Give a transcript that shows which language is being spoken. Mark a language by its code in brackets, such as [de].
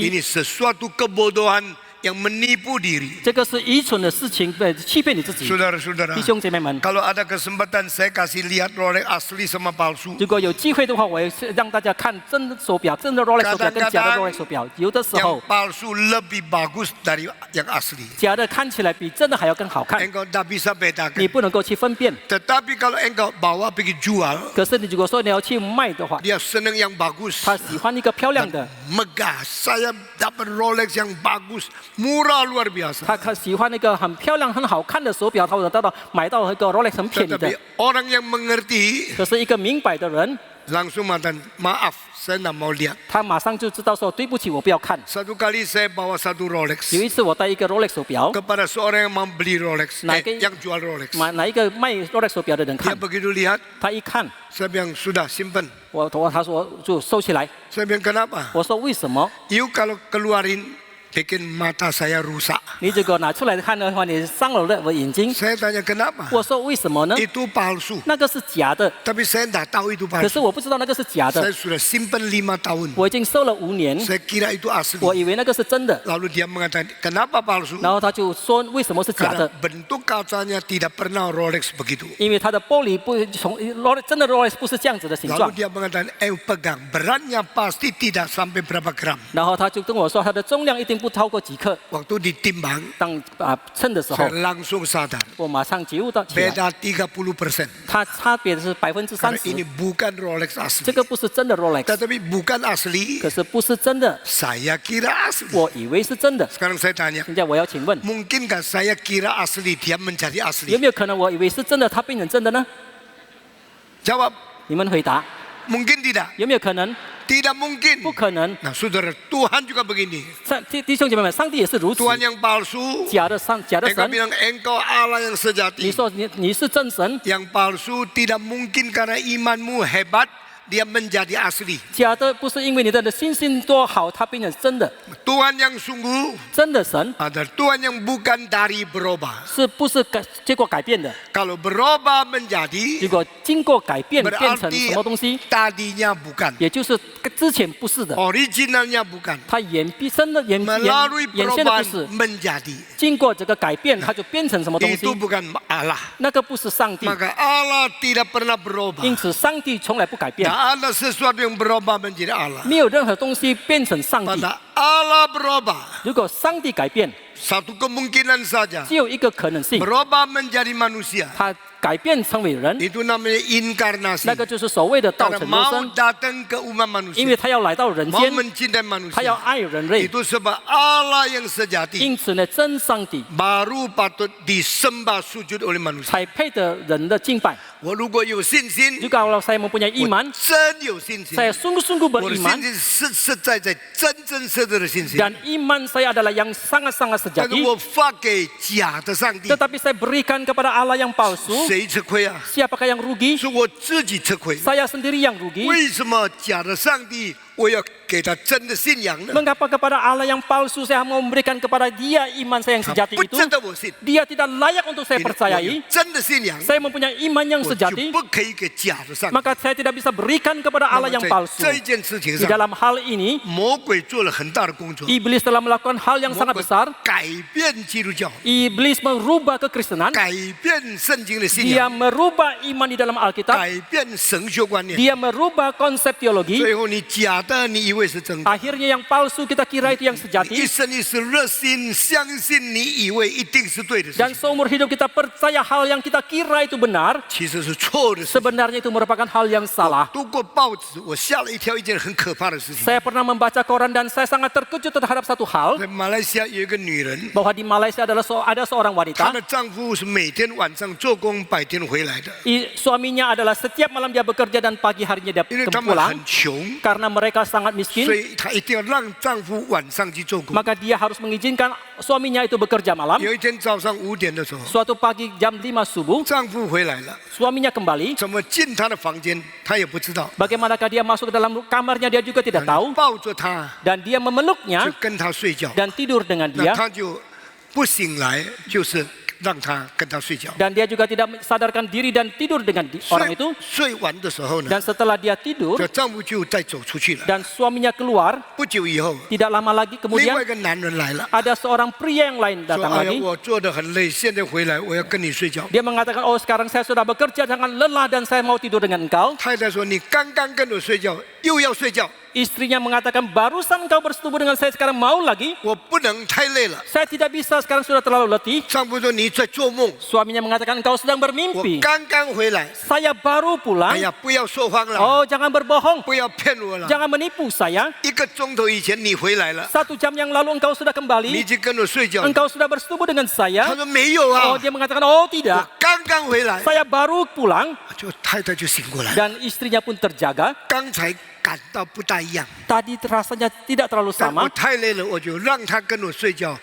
[id] Ini sesuatu kebodohan yang menipu diri. [zh] 这个是愚蠢的事情，欺骗你自己。 [id] Saudara-saudara, [zh] 弟兄姐妹们， [id] kalau ada kesempatan saya kasih lihat Rolex asli sama palsu. [zh] 如果有机会的话，我也是让大家看真的手表，真的 Rolex 手表跟假的 [id] Kadang-kadang [zh] Rolex 手表。有的时 [id] Yang [zh] 候， [id] palsu lebih bagus dari yang asli. [zh] 假的看起来比真的还要更好看， [id] Engkau tak bisa [zh] 你 [id] bedakan. [zh] 不能够去分辨。 [id] Tetapi kalau engkau bawa pergi jual, [zh] 可是你如果说你要去卖的话， [id] dia senang yang bagus. [zh] 他喜欢一个漂亮的， [id] Megah. Saya dapat Rolex yang bagus, murah luar biasa. [zh] 他喜欢那个很漂亮、很好看的手表，他会买到一个 Rolex 很便宜 [id] Tetapi [zh] 的。 [id] orang yang mengerti [zh] 可是一个明白的人， [id] langsung mengatakan, maaf, saya tidak mau lihat. [zh] 他马上就知道说对不起，我不要看。 [id] Satu kali saya bawa satu Rolex [zh] 有一次我带一个 Rolex 手表， [id] kepada seorang yang mau beli Rolex, Naik- yang jual Rolex. [zh] 哪一个卖 Rolex 手表的人 [id] Dia [zh] 看， [id] begitu lihat, [zh] 他一看， [id] saya bilang sudah simpen. [zh] 他说就收起来。 [id] Saya bilang kenapa? [zh] 我说为什么？ [id] You kalau keluarin bikin mata saya rusak. [zh] 你如果拿出来看的话，你伤了我眼睛。 [id] Saya tanya kenapa? [zh] 我说为什么呢？ [id] Itu palsu. [zh] 那个是假的， [id] Tapi saya tidak tahu itu [zh] 可是 [id] palsu. [zh] 我不知道那个是假 [id] Saya [zh] 的， [id] sudah simpen 5 tahun. [zh] 我已经收了5年， [id] Saya kira itu asli. [zh] 我以为那个是真的。 [id] Lalu dia mengatakan, kenapa palsu? [zh] 然后他就说为什么是假 [id] Karena [zh] 的？ [id] bentuk kacanya tidak pernah Rolex begitu. [zh] 因为它的玻璃不从 Rolex 真的 Rolex 不是这样子的形 [id] Lalu [zh] 状。 [id] dia mengatakan, pegang. Beratnya pasti tidak sampai berapa gram. [zh] 然后他就跟我说，它的重量一定不超过几克。 [id] Waktu ditimbang, [zh] 当称的时候 [id] saya，langsung sadar. [zh] 我马上觉悟到起来， [id] Beda 30%. [zh] 它差别的是 [id] Karena [zh] 30%， [id] ini bukan Rolex [zh] 这 [id] asli. [zh] 个不是真的 Rolex， [id] Tetapi bukan asli, [zh] 可是不是真的， [id] saya kira asli. [zh] 我以为是真的。 [id] Sekarang saya tanya, [zh] 现在我要请问， [id] mungkinkah saya kira asli, dia menjadi [zh] 有 [id] asli? [zh] 没有可能我以为是真的，它变成真的呢？ [id] Jawab, [zh] 你们回答， [id] mungkin tidak. [zh] 有没有可能？ [id] Tidak mungkin. [zh] 不可能。 [id] Nah saudara, Tuhan juga begini. [zh] 弟兄姐妹们，上帝也是如此。 [id] Tuhan yang palsu, [zh] 假的假的 [id] engkau [zh] 神， [id] bilang engkau Allah yang [zh] 你 [id] sejati. [zh] 说你是真神， [id] Yang palsu tidak mungkin karena imanmu hebat, dia menjadi asli. [zh] 假的不是因为你的信心多好，它变成真的。 [id] Tuhan yang sungguh [zh] 真的神 [id] adalah Tuhan yang bukan dari berubah. [zh] 是不是结果改变的？ [id] Kalau berubah menjadi, [zh] 如果经过改变变成 [id] berarti [zh] 什么东西， [id] tadinya bukan. [zh] 也就是之前不是的， [id] Originalnya bukan. [zh] 它真的原 [id] Melalui [zh] 先的不是 [id] perubahan，menjadi. [zh] 经过这个改变，它就变成什么东西 [id] Itu？ bukan Allah. [zh] 那个不是上帝， [id] Maka Allah tidak pernah berubah. [zh] 因此上帝从来不改变， [id] Tidak ada sesuatu yang berubah menjadi Allah. [zh] 没有任何东西变成上帝。 [id] Pada Allah berubah, [zh] 如果上帝改变， [id] satu kemungkinan saja. [zh] 只有一个可能性， [id] Berubah menjadi manusia. [zh] 他改变成为人， [id] Itu namanya inkarnasi. [zh] 那个就是所谓的道 [id] Karena [zh] 成肉 [id] mau [zh] 身， [id] datang ke umat [zh] 因为 [id] manusia. [zh] 他要来到人 [id] Mau [zh] 间， [id] mencintai [zh] 他要 [id] manusia. [zh] 爱人类， [id] Itu sebab Allah yang sejati [zh] 因此呢，真上帝 [id] baru patut disembah sujud oleh manusia. [zh] 才配得人的敬拜。如果有信心, [id] Jika saya mempunyai iman, [zh] 真有信心. [id] saya sungguh-sungguh [zh] 我的 [id] beriman [zh] 信心是实在在真真实实的信心。 [id] dan iman saya adalah yang sangat-sangat [zh] 但是 [id] sejati. [zh] 我发给假的上帝， [id] Tetapi saya berikan kepada Allah yang palsu. [zh] 谁吃亏啊？ [id] Siapakah yang rugi? [zh] 是我自己吃亏。 [id] Saya sendiri yang rugi. [zh] 为什么假的上帝我要给他真的信仰呢？ [id] Mengapa kepada Allah yang palsu saya mau memberikan kepada dia iman saya yang [zh] 他 [id] sejati [zh] 不 [id] itu? [zh] 真的我信， [id] Dia tidak layak untuk saya [zh] 因为我 [id] percayai. [zh] 有真的信仰， [id] Saya mempunyai iman yang [zh] 我就 [id] sejati, [zh] 不可以给假的上帝。 [id] maka saya tidak bisa berikan kepada [zh] 那 [id] Allah [zh] 么 [id] yang [zh] 在 [id] palsu. [zh] 这一件事情 [id] Di [zh] 上， [id] dalam hal ini, [zh] 魔鬼做了很大的工作， [id] iblis telah melakukan hal yang [zh] 魔 [id] sangat [zh] 鬼 [id] besar. [zh] 改变基督教， [id] Iblis merubah kekristenan. [zh] 改变圣经的信 [id] Dia [zh] 仰， [id] merubah iman di dalam Alkitab. [zh] 改变神学观念。 [id] Dia merubah konsep teologi. [zh] 最后你假的，你以为是真的。 [id] Akhirnya yang palsu kita kira itu yang [zh] 一 [id] sejati. [zh] 生一世热心相信你以为一定是对的事 [id] Dan [zh] 情， [id] seumur hidup kita percaya hal yang kita kira itu benar, [zh] 其实是错的事情。 [id] sebenarnya itu merupakan hal yang salah. [zh] 读过报纸，我吓了一跳，一件很可怕的事情。 [id] Saya pernah membaca koran dan saya sangat terkejut terhadap satu hal, [zh] 在马来西亚有一个女人， [id] bahwa di Malaysia ada seorang [zh] 她 [id] wanita, [zh] 的丈夫是每天晚上做工，白天回来的， [id] suaminya adalah setiap malam dia bekerja dan pagi harinya dia [zh] 因为他们 [id] pulang. [zh] 很穷， [id] Karena mereka sangat [zh] 所 [id] miskin, [zh] 以她一定要让丈夫晚上去做工。 [id] maka dia harus mengizinkan suaminya itu bekerja malam. [zh] 有一天早上5点的时候， [id] Suatu pagi jam 5 subuh, [zh] 丈夫回来了， [id] suaminya kembali. [zh] 怎么进她的房间，她也不知道， [id] Bagaimanakah dia masuk ke dalam kamarnya dia juga tidak tahu. [zh] 抱着她 [id] Dan dia [zh] 就 [id] memeluknya [zh] 跟她睡觉， [id] dan tidur dengan [zh] 那 [id] dia. [zh] 她就不醒来，就是让她跟她睡觉。 [id] Dan dia juga tidak sadarkan diri dan tidur dengan orang itu. [zh] 睡完的时候呢， [id] Dan setelah dia tidur [zh] 这丈夫就再走出去了。 [id] dan suaminya keluar, [zh] 不久以后， [id] tidak lama lagi [zh] 另 [id] kemudian [zh] 外一个男人来了， [id] ada seorang pria yang lain [zh] 说：“ [id] datang [zh] 哎呀， [id] lagi. [zh] 我做的很累，现在回来我要跟你睡觉。 [id] Dia mengatakan, oh sekarang saya sudah bekerja sangat lelah dan saya mau tidur dengan engkau. ” [zh] 太太说：“你刚刚跟我睡觉，又要睡觉， [id] Istrinya mengatakan, barusan engkau bersetubuh dengan saya sekarang mau lagi. [zh] 我不能太累了。 [id] Saya tidak bisa sekarang sudah terlalu letih. ” [zh] 丈夫说：“你在做梦， [id] Suaminya mengatakan, engkau sedang [zh] 我 [id] bermimpi. [zh] 刚刚回来。 [id] Saya baru [zh] 哎 [id] pulang. [zh] 呀，不要说谎了， [id] Oh jangan berbohong. [zh] 不要骗我了。 [id] Jangan menipu saya. [zh] 1个钟头以前你回来了， [id] 1 jam yang lalu engkau sudah [zh] 你 [id] kembali. [zh] 已经跟我睡觉了。 [id] Engkau sudah bersetubuh dengan [zh] 他 [id] saya. [zh] 说：“没有 [id] Oh [zh] 啊， [id] dia mengatakan, oh [zh] 我 [id] tidak. [zh] 刚刚回来。 [id] Saya baru pulang. ” [zh] 就太太就醒过来了， [id] Dan istrinya pun terjaga. [zh] 刚才感到不大一样。 [id] Tadi rasanya tidak terlalu [zh] 但我 [id] sama. [zh] 太累了，我就让他跟我睡觉，